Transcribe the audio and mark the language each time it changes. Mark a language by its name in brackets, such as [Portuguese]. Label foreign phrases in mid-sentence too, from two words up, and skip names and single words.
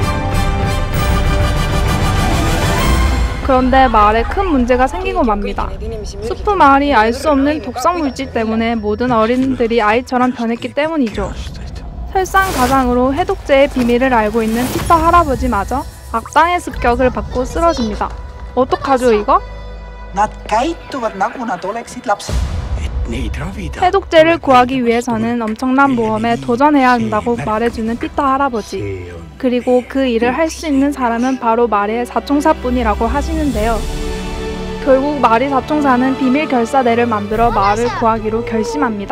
[Korean] 그런데 마을에 큰 문제가 생기고 맙니다. 수프 마을이 알 수 없는 독성 물질 때문에 모든 어린이들이 아이처럼 변했기 때문이죠. 설상가상으로 해독제의 비밀을 알고 있는 피터 할아버지마저 악당의 습격을 받고 쓰러집니다. 어떡하죠 이거? [Estonian] Nad käituvad nagu nad oleksid lapsed. [Korean] 해독제를 구하기 위해서는 엄청난 모험에 도전해야 한다고 말해주는 피터 할아버지. 그리고 그 일을 할 수 있는 사람은 바로 마리의 사총사뿐이라고 하시는데요. 결국 마리 사총사는 비밀 결사대를 만들어 마를 구하기로 결심합니다.